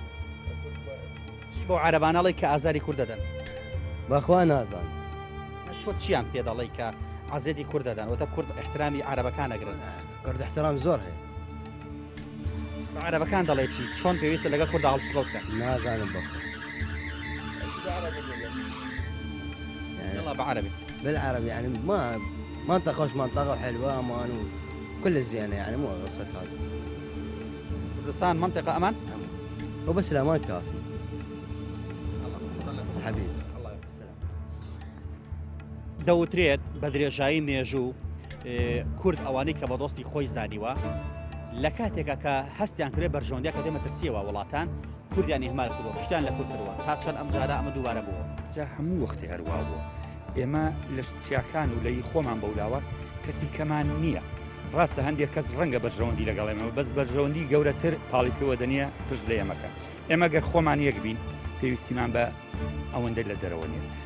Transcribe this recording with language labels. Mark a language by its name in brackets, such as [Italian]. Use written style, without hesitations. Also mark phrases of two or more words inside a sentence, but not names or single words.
[Central Kurdish] چی بۆ عەرەبانەڵی کە ئازاری کورد دەدەن بەخوا نازان تۆ چیان پێ دەڵی کە ئازێتی کورد دەدەن وەتە کورد احترامی عەرەبەکان ئەگرن کورد احترام زۆر هەیە بە عەرەبەکان دەڵێ چی چۆن پێویستە لەگە کووردا هەڵسوکەوت بکەن نازانم بەخوا [Arabic] يلا بعربي بالعربي يعني ما منطقة وش منطقة وحلوة أمان وكل الزينة يعني مو قصة هذا كردستان منطقة أمان وبس الأمان كافي شكرا لكم حبيبي الله يبارك السلام [Central Kurdish] دەوترێت بە درێژایی مێژوو کورد ئەوانەی کە بە دۆستی خۆی زانیوە لە کاتێکە کە هەستیان کرێ بەرژەوەندیا کە دێمە ترسیەوە وڵاتان کوردیان ئێمال کردووە پشتیان لە کورد کردووە تا چەند ئەم جارە ئەمە دووبارە بووە جا هەموو وەختی هەروە بووە ئێمە لە چیاکان و لەی خۆمان بەولاوە کەسی کەمان نییە ڕاستە هەندێک کەس ڕەنگە بەرژەوەندی لەگەڵێمەوە بەس بەرژەوەندی گەورەتر پاڵی پێوە دەنیە پشت لە ئێمەکە ئێمە گەر خۆمان یەک بین پێویستیمان بە ئەوەندە لە دەرەوە نیە